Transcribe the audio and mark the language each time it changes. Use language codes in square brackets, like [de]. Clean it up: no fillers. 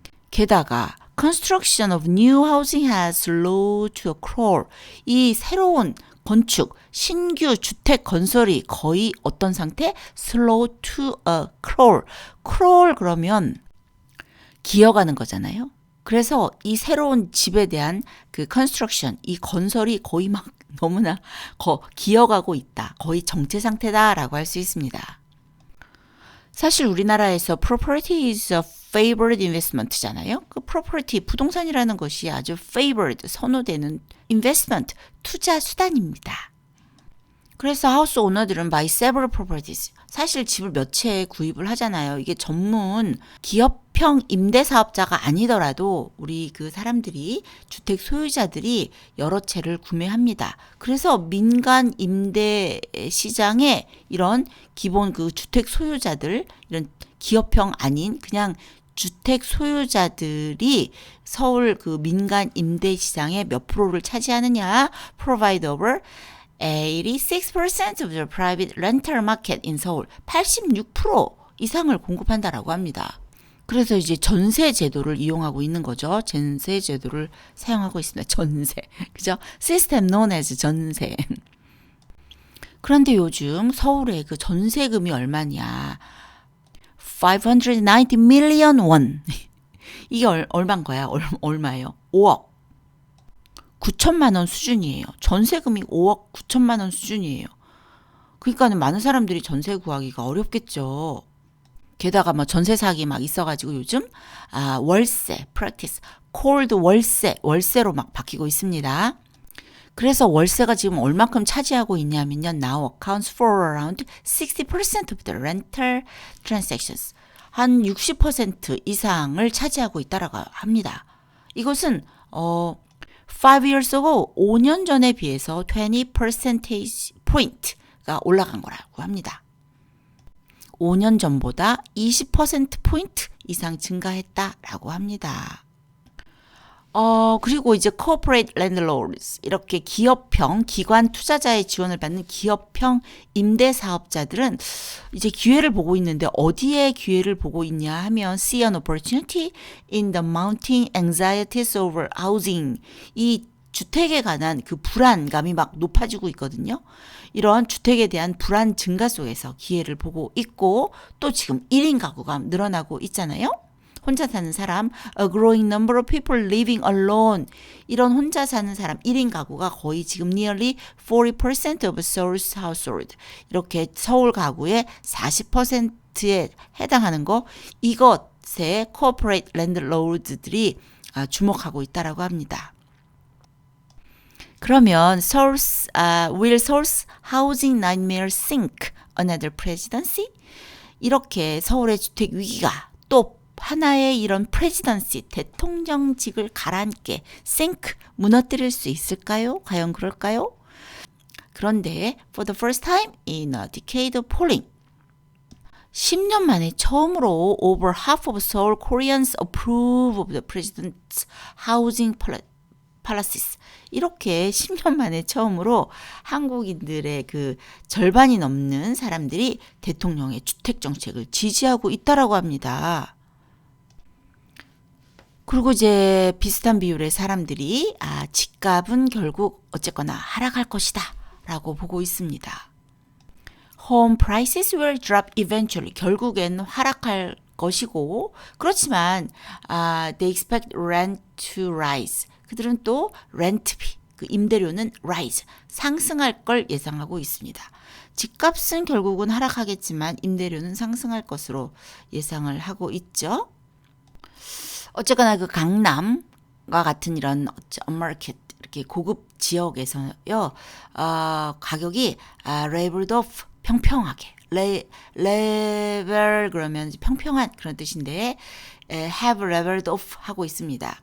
[ko] 게다가 [en] construction of new housing has slowed to a crawl. [ko] 이 새로운 건축, 신규 주택 건설이 거의 어떤 상태? [en] slow to a crawl. [ko] crawl 그러면 기어가는 거잖아요. 그래서 이 새로운 집에 대한 그 construction, 이 건설이 거의 막 너무나 기어가고 있다. 거의 정체 상태다라고 할 수 있습니다. 사실 우리나라에서 [en] property is a favored investment잖아요. [ko] 그 property, 부동산이라는 것이 아주 favored, 선호되는 investment, 투자 수단입니다. 그래서 하우스 오너들은 [en] buy several properties. [ko] 사실 집을 몇 채 구입을 하잖아요. 이게 전문 기업형 임대사업자가 아니더라도 우리 그 사람들이, 주택 소유자들이 여러 채를 구매합니다. 그래서 민간 임대 시장에 이런 기본 그 주택 소유자들, 이런 기업형 아닌 그냥 주택 소유자들이 서울 그 민간 임대 시장의 몇 프로를 차지하느냐? [en] provide over 86% of the private rental market in 서울. [ko] 86% 이상을 공급한다라고 합니다. 그래서 이제 전세 제도를 이용하고 있는 거죠. 전세 제도를 사용하고 있습니다. 전세. 그죠? 시스템 [en] known as [ko] 전세. 그런데 요즘 서울의 그 전세금이 얼마냐? [en] 590 million won. [ko] 이게 얼마인 거야? 얼마예요? 5억 9천만 원 수준이에요. 전세금이 5억 9천만 원 수준이에요. 그러니까는 많은 사람들이 전세 구하기가 어렵겠죠. 게다가 뭐 전세 사기 막 있어가지고 요즘 월세, practice, cold 월세로 막 바뀌고 있습니다. 그래서 월세가 지금 얼만큼 차지하고 있냐면요. [en] now accounts for around 60% of the rental transactions. [ko] 한 60% 이상을 차지하고 있다라고 합니다. 이것은 [en] 5 years ago, [ko] 5년 전에 비해서 20 percentage point가 올라간 거라고 합니다. 5년 전보다 20%포인트 이상 증가했다라고 합니다. 그리고 이제 corporate landlords, 이렇게 기업형, 기관 투자자의 지원을 받는 기업형 임대사업자들은 이제 기회를 보고 있는데 어디에 기회를 보고 있냐 하면 [en] see an opportunity in the mounting anxieties over housing. [ko] 이 주택에 관한 그 불안감이 막 높아지고 있거든요. 이런 주택에 대한 불안 증가 속에서 기회를 보고 있고, 또 지금 1인 가구가 늘어나고 있잖아요. 혼자 사는 사람, [en] a growing number of people living alone. [ko] 이런 혼자 사는 사람 1인 가구가 거의 지금 [en] nearly 40% of Seoul's household. [ko] 이렇게 서울 가구의 40%에 해당하는 거, 이것에 corporate landlords들이 주목하고 있다라고 합니다. 그러면 [en] will Seoul's housing nightmare sink another presidency? [ko] 이렇게 서울의 주택 위기가 또 하나의 이런 프레지던시, 대통령직을 가라앉게, sink, 무너뜨릴 수 있을까요? 과연 그럴까요? 그런데 [en] for the first time in a decade of polling, [ko] 10년 만에 처음으로 [en] over half of Seoul Koreans approve of the president's housing policies. [ko] 이렇게 10년 만에 처음으로 한국인들의 그 절반이 넘는 사람들이 대통령의 주택 정책을 지지하고 있다라고 합니다. 그리고 이제 비슷한 비율의 사람들이 집값은 결국 어쨌거나 하락할 것이다 라고 보고 있습니다. [en] Home prices will drop eventually. [ko] 결국엔 하락할 것이고, 그렇지만 [en] they expect rent to rise. [ko] 그들은 또 렌트비, 그 임대료는 rise, 상승할 걸 예상하고 있습니다. 집값은 결국은 하락하겠지만 임대료는 상승할 것으로 예상을 하고 있죠. 어쨌거나 그 강남과 같은 이런 upmarket, 이렇게 고급 지역에서요, 가격이 leveled off, 평평하게, level 그러면 평평한 그런 뜻인데, have leveled off 하고 있습니다.